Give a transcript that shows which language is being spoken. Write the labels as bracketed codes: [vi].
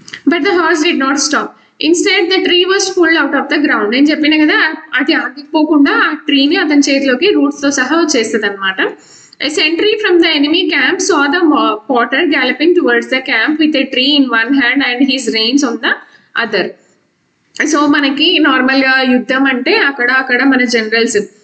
[en] But the horse did not stop. Instead, the tree was pulled out of the ground. [te] నేను చెప్పిన కదా అది ఆగిపోకుండా ఆ ట్రీని అతని చేతిలోకి రూట్స్ తో సహా వచ్చేస్తుంది అనమాట. [en] A sentry from the enemy camp saw the potter galloping towards the camp with a tree in one hand and his reins on the other. [te] So మనకి నార్మల్ గా యుద్ధం అంటే అక్కడ మన జనరల్స్